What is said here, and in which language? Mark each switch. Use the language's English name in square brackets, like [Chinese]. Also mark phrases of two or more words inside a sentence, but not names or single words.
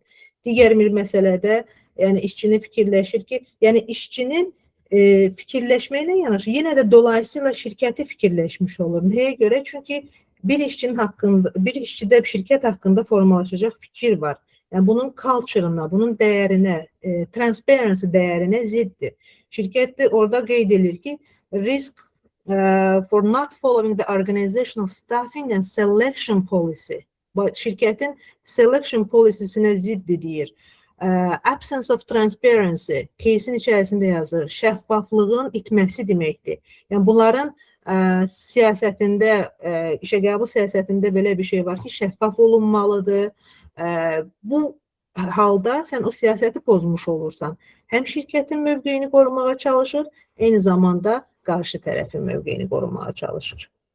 [Azerbaijani] Digər bir məsələdə, yəni işçinin fikirləşir ki, yəni işçinin fikirləşməklə yanaşı, yenə də dolayısıyla şirkəti fikirləşmiş olur. Nəyə görə? Çünki bir işçidə şirkət haqqında formalaşacaq fikir var. Yəni bunun culture-ına, bunun dəyərinə, transparency dəyərinə ziddir. Şirkət də orada qeyd edir ki, [English] risk for not following the organizational staffing and selection policy. [Azerbaijani] Şirkətin [English] selection policy- [Azerbaijani] sinə ziddir deyir. [English] Absence of transparency, [Azerbaijani] кейsin içərisində yazır, şəffaflığın itməsi deməkdir. Yəni bunların siyasətində, işə qəbul siyasətində belə bir şey var ki, şəffaf olunmalıdır. Bu halda sən o siyasəti pozmuş olursan. Həm şirkətin mövqeyini qorumağa çalışır, eyni zamanda qarşı tərəfin mövqeyini qorumağa çalışır.